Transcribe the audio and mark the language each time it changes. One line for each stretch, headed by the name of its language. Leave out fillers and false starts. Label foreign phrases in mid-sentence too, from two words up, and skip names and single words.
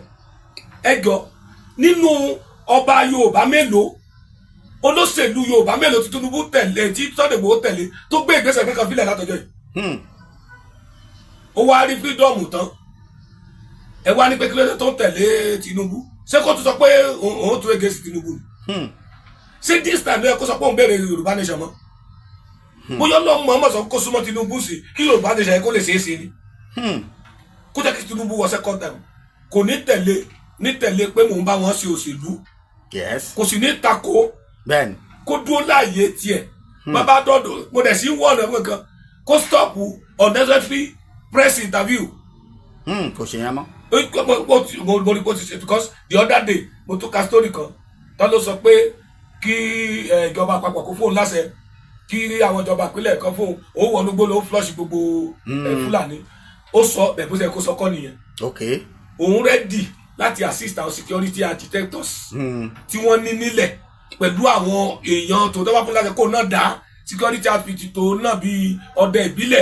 Yoruba: Ẹjọ́ nínú ọba Yorùbá mélòó, olóṣèlú Yorùbá mélòó tí Tinubu tẹ̀lé, tí Sunday Igboho tẹ̀lé tó gbé ìgbésẹ̀ kankan fílẹ̀ látọjọ́ yìí. Ó wá rí fírídọ́ọ̀mù tán. Ẹ wá ní pé kílódé tó ń tẹ̀lé Tinubu. Ṣé kó tún sọ pé òun tún ege sí Tinubu ni? Ṣé
English: this time
Yoruba: ló yẹ kó sọ pé òun béèrè
English: Yorùbá nation
Yoruba: mọ́? Bóyá Ọlọ́run mọ̀ sọ kó súnmọ́ Tinubu sí kí
English: Yorùbá nation
Yoruba: yẹ kó lè ṣeé ṣe ni. Kó jẹ́ kí Tinubu wọ
English: second time.
Yoruba: Kò ní tẹ̀lé pé mò ń bá wọn ṣe òṣèlú. Kò sì ní tako kó dúró láàyè tiẹ̀. Bàbá dọ́dọ̀ mo dẹ̀ sí wọ́ọ̀nù ẹ̀wọ̀n kan kó
English: stop unnecessary press interview.
Yoruba: Kò ṣe yẹn mọ́. Mo rí bó ti ṣe
English: because the other day
Yoruba: mo tún ka story kan tán ló sọ pé kí ìjọba àpapọ̀ kó fóun láṣẹ kí àwọn ìjọba ìpínlẹ̀ kan fóun òun wọnú gbó ló flush gbogbo Fúlàní. Ó sọ bẹ́ẹ̀ bó ṣe kó sọ kọ́ nìyẹn. Òun ready láti assist àwọn
English: security architects
Yoruba: tí wọ́n ní nílẹ̀ pẹ̀lú àwọn èèyàn tó dábàá fún láṣẹ kó náà dá
English: security outfit
Yoruba: tó náà bíi ọdẹ ìbílẹ̀.